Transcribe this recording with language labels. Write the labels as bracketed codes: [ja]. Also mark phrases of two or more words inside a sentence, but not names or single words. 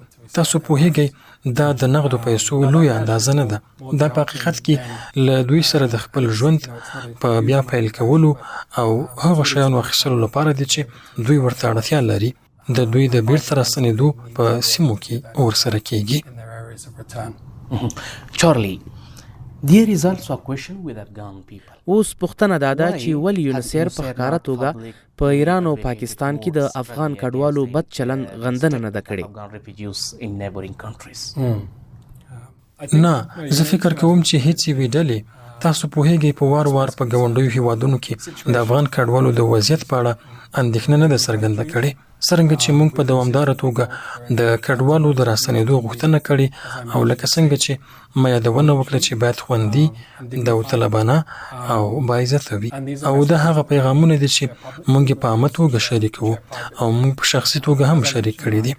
[ps] تاسو پوهیږئ دا د نغدو پیسو لوی اندازه نه ده. دا په حقیقت کې له دوی سره د خپل ژوند په بیا پیل کولو او هغه شیانو اخیستلو لپاره دي چې دوی ورته اړتیا لري د دوی د بیرته راستنېدو په سیمو کې ورسره کیږي. [en] Charlie, there is also a question with Afghan people. [ps] اوس پوښتنه دا ده چې ولې یونیسیر په ښکاره توګه په ایران او پاکستان کې د افغان کډوالو بد چلند غندنه نه ده کړې؟ [en] Afghan refugees in neighboring countries. [ps] نه، زه فکر کوم چې هیڅ یوې ډلې تاسو پوهیږئ په وار وار په ګاونډیو هیوادونو کې د افغان کډوالو د وضعیت په اړه اندېښنه نه ده څرګنده کړې. څرنګه چې موږ په دوامداره توګه د کډوالو د راستنېدو غوښتنه کړې او لکه څنګه چې ما یادونه وکړه چې باید خوندي، داوطلبانه او باعزته وي او دا هغه پیغامونه دي چې موږ په عامه توګه شریکوو او موږ په شخصي توګه هم شریک کړي دي.